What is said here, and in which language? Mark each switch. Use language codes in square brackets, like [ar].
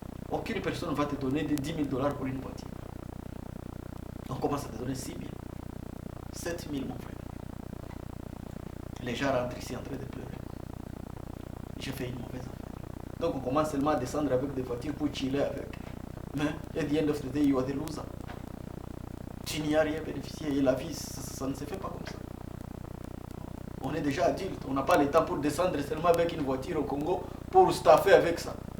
[fr] Aucune personne ne va te donner de 10 000 $ pour une voiture. On commence à te donner 6 000, 7 000 mon frère. Les gens rentrent ici en train de pleurer. j'ai fait une mauvaise affaire. Donc on commence seulement à descendre avec des voitures pour chiller avec. Mais [en] at the end of the day, you are the loser. [fr] Tu n'y as rien bénéficié et la vie, ça ne se fait pas comme ça. On est déjà adulte, on n'a pas le temps pour descendre seulement avec une voiture au Congo pour staffer avec ça.